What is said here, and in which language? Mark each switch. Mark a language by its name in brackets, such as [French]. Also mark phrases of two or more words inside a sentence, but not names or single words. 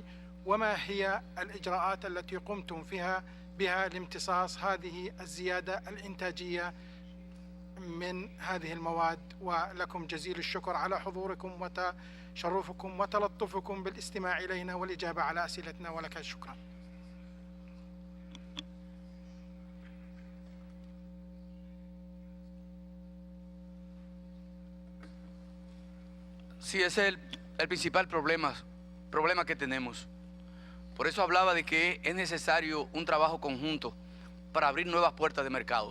[Arabic] وما هي الإجراءات التي قمتم بها لامتصاص هذه الزيادة الإنتاجية من هذه المواد؟ ولكم جزيل الشكر على حضوركم وتشرفكم وتلطفكم بالاستماع إلينا والإجابة على أسئلتنا، ولك شكرا. [Spanish] Sí, ese es el principal problema que tenemos. Por eso hablaba de que es necesario un trabajo conjunto para abrir nuevas puertas de mercados.